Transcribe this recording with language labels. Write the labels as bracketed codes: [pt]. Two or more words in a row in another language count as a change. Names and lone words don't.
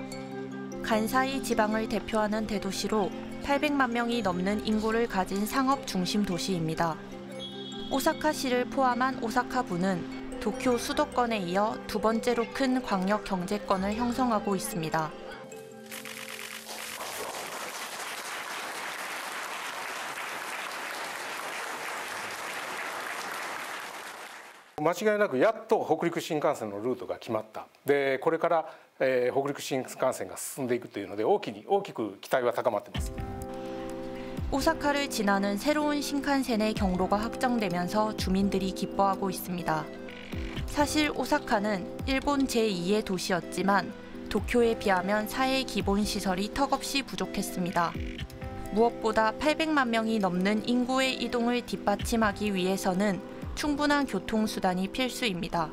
[ko] 간사이 지방을 대표하는 대도시로 800만 명이 넘는 인구를 가진 상업 중심 도시입니다. 오사카시를 포함한 오사카부는 도쿄 수도권에 이어 두 번째로 큰 광역 경제권을 형성하고 있습니다. [ja] 間違いなくやっと北陸新幹線のルートが決まった。で、これから、北陸新幹線が進んでいくというので大きく期待は高まっています。 [ko] 오사카를 지나는 새로운 신칸센의 경로가 확정되면서 주민들이 기뻐하고 있습니다. 사실 오사카는 일본 제2의 도시였지만 도쿄에 비하면 사회 기본 시설이 턱없이 부족했습니다. 무엇보다 800만 명이 넘는 인구의 이동을 뒷받침하기 위해서는 충분한 교통수단이 필수입니다.